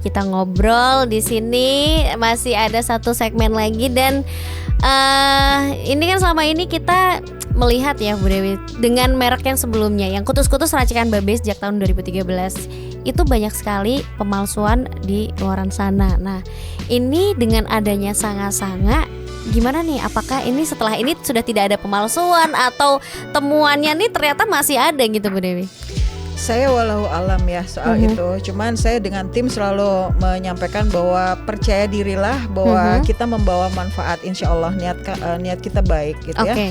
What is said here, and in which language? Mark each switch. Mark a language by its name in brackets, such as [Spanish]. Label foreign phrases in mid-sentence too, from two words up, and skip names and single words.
[Indonesian] Kita ngobrol di sini, masih ada satu segmen lagi, dan ini kan selama ini kita melihat ya Bu Dewi, dengan merek yang sebelumnya yang kutus-kutus racikan babe sejak tahun 2013 itu banyak sekali pemalsuan di luaran sana. Nah ini dengan adanya sanga-sanga, gimana nih? Apakah ini setelah ini sudah tidak ada pemalsuan atau temuannya nih ternyata masih ada gitu Bu Dewi? Saya walau alam ya soal itu. Cuman saya dengan tim selalu menyampaikan bahwa percaya dirilah bahwa kita membawa manfaat, [Arabic] إن شاء الله [Indonesian] niat kita baik gitu ya.